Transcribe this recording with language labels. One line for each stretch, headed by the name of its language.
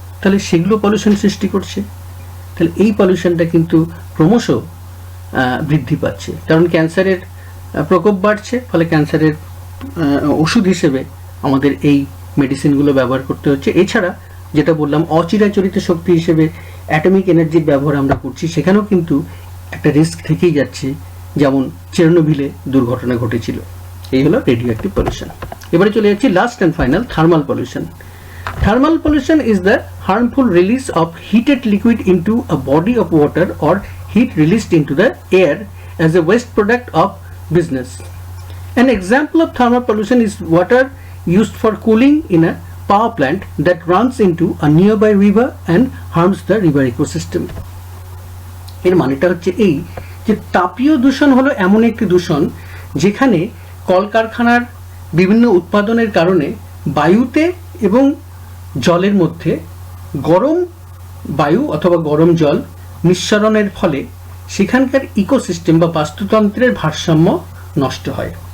Bangla: তাহলে সেগুলো পলিউশন সৃষ্টি করছে। তাহলে এই পলিউশনটা কিন্তু ক্রমশ বৃদ্ধি পাচ্ছে, কারণ ক্যান্সারের প্রকোপ বাড়ছে, ফলে ক্যান্সারের ওষুধ হিসেবে আমাদের এই মেডিসিনগুলো ব্যবহার করতে হচ্ছে। এছাড়া যেটা বললাম অচিরাচরিত শক্তি হিসেবে অ্যাটমিক এনার্জির ব্যবহার আমরা করছি, সেখানেও কিন্তু একটা রিস্ক থেকেই যাচ্ছে, যেমন চেরনোবিলে দুর্ঘটনা ঘটেছিল। এই হলো রেডিও অ্যাক্টিভ পলিউশন। এবারে চলে যাচ্ছি last and final, thermal pollution.
English: Thermal pollution is the harmful release of heated liquid into a body of water or heat released into the air as a waste product of business. An example of thermal pollution is water used for cooling in a power plant that runs into a nearby river and harms the river ecosystem.
Bangla: এর মানেটা হচ্ছে এই যে তাপীয় দূষণ হলো এমন একটি দূষণ যেখানে কলকারখানার বিভিন্ন উৎপাদনের কারণে বায়ুতে এবং জলের মধ্যে গরম বায়ু অথবা গরম জল নিঃসরণের ফলে সেখানকার ইকোসিস্টেম বা বাস্তুতন্ত্রের ভারসাম্য নষ্ট হয়।